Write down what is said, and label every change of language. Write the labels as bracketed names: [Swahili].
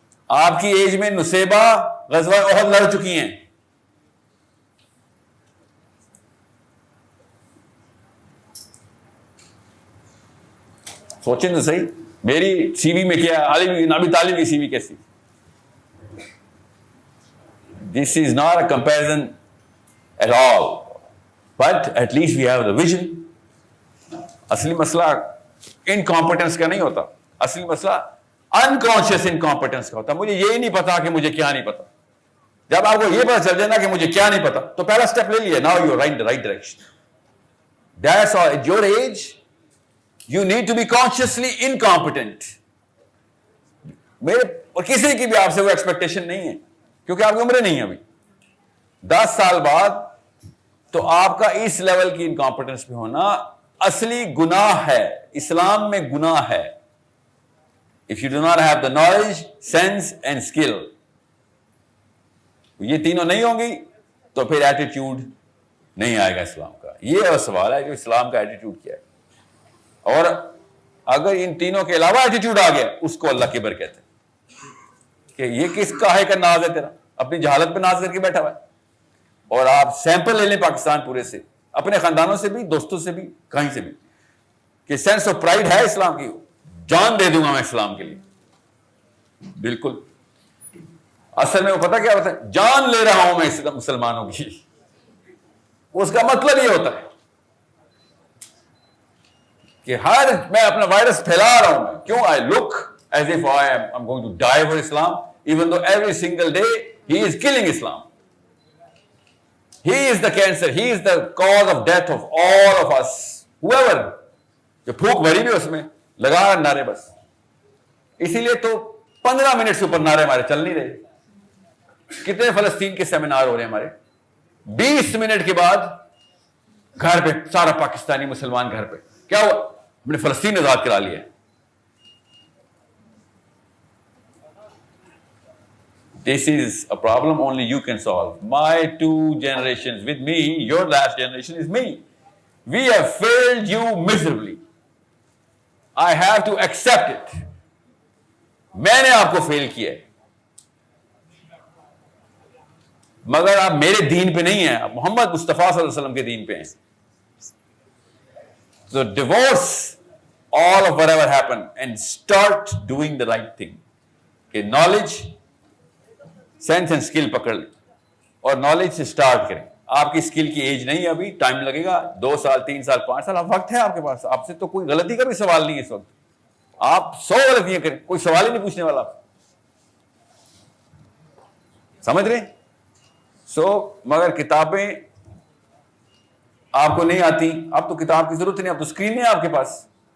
[Urdu] آپ کی ایج میں نصیبہ غزوہ احد لڑ چکی ہیں. سوچیں تو صحیح، میری سی وی میں کیا ہے، علی بن ابی طالب کی سی وی کیسی. [English] This is not a comparison at all, but at least we have the vision. [Urdu] اصلی مسئلہ انکمپیٹنس کا نہیں ہوتا، اصلی مسئلہ انکانشیس انکمپیٹنس کا ہوتا. مجھے یہ نہیں پتا کہ مجھے کیا نہیں پتا. جب آپ کو یہ پتا چل جائے نا کہ مجھے کیا نہیں پتا، تو پہلا اسٹیپ لے لیے. [English] Now you are right right direction. That's all. [Urdu] At your age [English] you need to be consciously incompetent. [Urdu] میرے اور کسی کی بھی آپ سے وہ ایکسپیکٹیشن نہیں ہے، کیونکہ آپ کی عمریں نہیں ہیں ابھی. 10 سال بعد تو آپ کا اس لیول کی انکمپیٹنس پہ ہونا اصلی گناہ ہے. اسلام میں گناہ ہے. [English] If you do not have the knowledge, sense and skill. [Urdu] یہ تینوں نہیں ہوں گی تو پھر ایٹیٹیوڈ نہیں آئے گا اسلام کا. یہ سوال ہے کہ اسلام کا ایٹیٹیوڈ کیا ہے. اور اگر ان تینوں کے علاوہ ایٹیٹیوڈ آ گیا، اس کو اللہ کبر کہتے ہیں کہ یہ کس کاہے کا ناز ہے تیرا، اپنی جہالت پہ ناز کر کے بیٹھا ہوا ہے. اور آپ سیمپل لے لیں پاکستان پورے سے، اپنے خاندانوں سے بھی، دوستوں سے بھی، کہیں سے بھی، کہ سینس آف پرائڈ ہے اسلام کی. جان دے دوں گا میں اسلام کے لیے. بالکل. اصل میں وہ پتہ کیا ہوتا ہے؟ جان لے رہا ہوں میں مسلمانوں کی. اس کا مطلب یہ ہوتا ہے کہ میں اپنا وائرس پھیلا رہا ہوں. کیوں؟ [English] I look as if I'm going to die for Islam. even though every single day he is killing Islam. He is the cancer, he is the cause of death of all of us. Whoever, [Urdu] جو پھوک بھری بھی اس میں لگا نعرے بس. اسی لیے تو 15 منٹ سے اوپر نعرے ہمارے چل نہیں رہے. کتنے فلسطین کے سیمینار ہو رہے ہیں ہمارے, 20 منٹ کے بعد گھر پہ سارا پاکستانی مسلمان گھر پہ, کیا ہوا, ہم نے فلسطین آزاد کرا لیا ہے. [English] This is a problem only you can solve. My 2 generations with me, your last generation is me. We have failed you miserably. I have to accept it. [Urdu] میں نے آپ کو فیل کیا ہے, مگر آپ میرے دین پہ نہیں ہیں, آپ محمد مصطفیٰ صلی اللہ علیہ وسلم کے دین پہ ہیں. [English] So divorce all of whatever happened and start doing the right thing. [Urdu] کہ [English] knowledge, sense and skill [Urdu] پکڑ لیں اور knowledge سے [English] start [Urdu] کریں. آپ کی اسکل کی ایج نہیں ہے ابھی, ٹائم لگے گا, 2 سال 3 سال 5 سال, اب وقت ہے آپ کے پاس. آپ سے تو کوئی غلطی کا بھی سوال نہیں ہے اس وقت, آپ 100 غلطیاں کریں, کوئی سوال ہی نہیں پوچھنے والا. آپ سمجھ رہے ہیں؟ مگر کتابیں آپ کو نہیں آتی, اب تو کتاب کی ضرورت نہیں, اب تو اسکرین ہے آپ کے پاس.